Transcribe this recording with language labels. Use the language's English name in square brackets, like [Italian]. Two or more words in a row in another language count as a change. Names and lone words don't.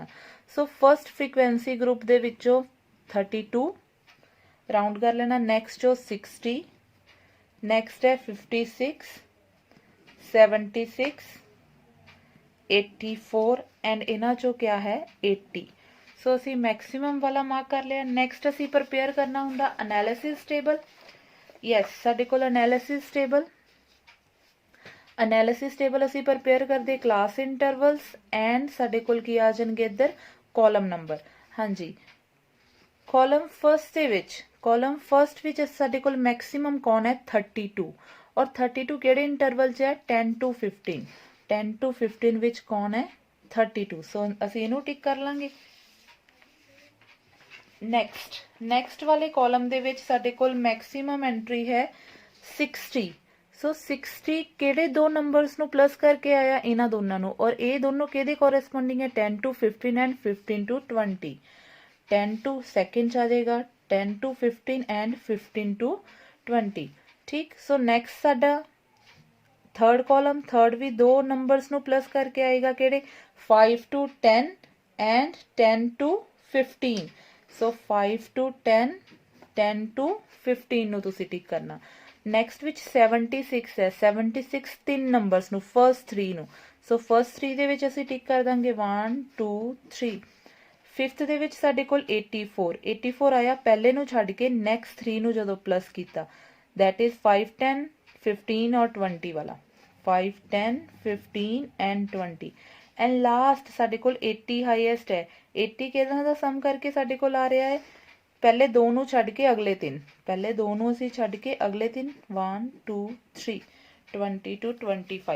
[English] so first frequency group [Punjabi] ਦੇ ਵਿਚੋਂ 32 ਰਾਊਂਡ ਕਰ ਲੈਣਾ, ਨੈਕਸਟ ਚੋਂ 60, ਨੈਕਸਟ ਹੈ 56 76 84 ਐਂਡ ਇਨ੍ਹਾਂ ਚੋਂ ਕੀ ਹੈ 80। ਸੋ ਅਸੀਂ ਮੈਕਸੀਮਮ ਵਾਲਾ ਮਾਰਕ ਕਰ ਲਿਆ। ਨੈਕਸਟ ਅਸੀਂ ਪ੍ਰਿਪੇਅਰ ਕਰਨਾ ਹੁੰਦਾ [English] analysis table. [Punjabi] ਯੈਸ, ਸਾਡੇ ਕੋਲ [English] analysis table analysis table [Punjabi] ਅਸੀਂ ਪ੍ਰਪੇਅਰ ਕਰਦੇ [English] class intervals and [Punjabi] ਸਾਡੇ ਕੋਲ ਕੀ ਆ ਜਾਣਗੇ ਇੱਧਰ ਕਾਲਮ ਨੰਬਰ। ਹਾਂਜੀ, [English] column first [Punjabi] ਵਿੱਚ ਸਾਡੇ ਕੋਲ ਮੈਕਸਿਮਮ ਕੌਣ ਹੈ 32 ਔਰ 32 ਕਿਹੜੇ ਇੰਟਰਵਲ 'ਚ ਹੈ 10 to 15। 10 to 15 ਵਿੱਚ ਕੌਣ ਹੈ 32। ਸੋ ਅਸੀਂ ਇਹਨੂੰ ਟਿਕ ਕਰ ਲਾਂਗੇ। ਨੈਕਸਟ ਵਾਲੇ ਕਾਲਮ ਦੇ ਵਿੱਚ ਸਾਡੇ ਕੋਲ ਮੈਕਸਿਮਮ ਐਂਟਰੀ ਹੈ 60। ਸੋ 60 ਕਿਹੜੇ ਦੋ ਨੰਬਰਸ ਨੂੰ ਪਲੱਸ ਕਰਕੇ ਆਇਆ ਇਹਨਾਂ ਦੋਨਾਂ ਨੂੰ, ਔਰ ਇਹ ਦੋਨੋਂ ਕਿਹਦੇ ਕੋਰਸਪੋਂਡਿੰਗ ਹੈ 10 to 15 ਐਂਡ 15 to 20। 10 to ਸੈਕੰਡ ਆ ਜਾਏਗਾ 10 to 15 [English] and [Punjabi] 15 to 20। ਠੀਕ, ਸੋ ਨੈਕਸਟ ਸਾਡਾ [English] third column, [Punjabi] ਥਰਡ ਵੀ ਦੋ ਨੰਬਰਸ ਨੂੰ ਪਲੱਸ ਕਰਕੇ ਆਏਗਾ ਕਿਹੜੇ 5 to 10 ਐਂਡ 10 to 15। ਸੋ 5 to 10 10 to 15 ਨੂੰ ਤੁਸੀਂ ਟਿਕ ਕਰਨਾ। ਨੈਕਸਟ ਵਿੱਚ 76 ਹੈ, 76 ਤਿੰਨ ਨੰਬਰਸ ਨੂੰ ਫਰਸਟ 3 ਨੂੰ। ਸੋ ਫਰਸਟ 3 ਦੇ ਵਿੱਚ ਅਸੀਂ ਟਿਕ ਕਰ ਦਾਂਗੇ 1 2 3। ਫਿਫਥ ਦੇ ਵਿੱਚ ਸਾਡੇ ਕੋਲ 84 ਆਇਆ ਪਹਿਲੇ ਨੂੰ ਛੱਡ ਕੇ ਨੈਕਸਟ 3 ਨੂੰ ਜਦੋਂ ਪਲੱਸ ਕੀਤਾ, [English] that is [Punjabi] 5 10 15 ਔਰ 20 ਵਾਲਾ 5 10 15 ਐਂਡ 20। ਐਂਡ ਲਾਸਟ ਸਾਡੇ ਕੋਲ 80 ਹਾਈਐਸਟ ਹੈ। 80 ਕਿਹਦਾ ਦਾ ਸਮ ਕਰਕੇ ਸਾਡੇ ਕੋਲ ਆ ਰਿਹਾ ਹੈ ਪਹਿਲੇ ਦੋ ਨੂੰ ਛੱਡ ਕੇ ਅਗਲੇ ਤਿੰਨ, ਪਹਿਲੇ ਦੋ ਨੂੰ ਅਸੀਂ ਛੱਡ ਕੇ ਅਗਲੇ ਤਿੰਨ 1 2 3 20 to 25।